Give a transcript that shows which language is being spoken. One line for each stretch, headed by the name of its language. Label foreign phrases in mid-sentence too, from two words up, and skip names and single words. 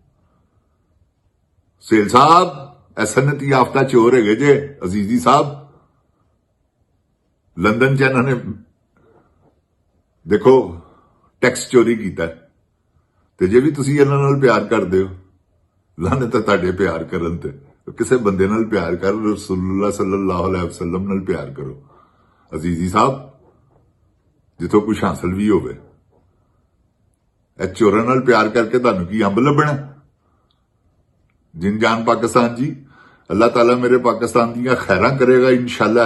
Punjabi: ਸੇਲ ਸਾਹਿਬ ਇਹ ਸਨਅਤੀ ਯਾਫਤਾ ਚੋਰ ਹੈਗੇ ਜੇ ਅਜ਼ੀਜ਼ੀ ਸਾਹਿਬ। ਲੰਡਨ 'ਚ ਇਹਨਾਂ ਨੇ ਦੇਖੋ ਟੈਕਸ ਚੋਰੀ ਕੀਤਾ ਤੇ ਜੇ ਵੀ ਤੁਸੀਂ ਇਹਨਾਂ ਨਾਲ ਪਿਆਰ ਕਰਦੇ ਹੋ, ਲਾਹਨਤ ਹੈ ਤੁਹਾਡੇ ਪਿਆਰ ਕਰਨ ਤੇ। ਕਿਸੇ ਬੰਦੇ ਨਾਲ ਪਿਆਰ ਕਰ,
Arabic: رسول الله صلى الله عليه وسلم
Punjabi: ਨਾਲ ਪਿਆਰ ਕਰੋ ਅਜ਼ੀਜ਼ੀ ਸਾਹਿਬ, ਜਿੱਥੋਂ ਕੁਝ ਹਾਸਲ ਵੀ ਹੋਵੇ। ਇਹ ਚੋਰਾਂ ਨਾਲ ਪਿਆਰ ਕਰਕੇ ਤੁਹਾਨੂੰ ਕੀ ਅੰਬ ਲੱਭਣਾ? ਜਿਨ ਜਾਨ ਪਾਕਿਸਤਾਨ ਜੀ, ਅੱਲਾਹ ਤਾਲਾ ਮੇਰੇ ਪਾਕਿਸਤਾਨ ਦੀਆਂ ਖੈਰਾਂ ਕਰੇਗਾ ਇਨਸ਼ਾਅੱਲਾ।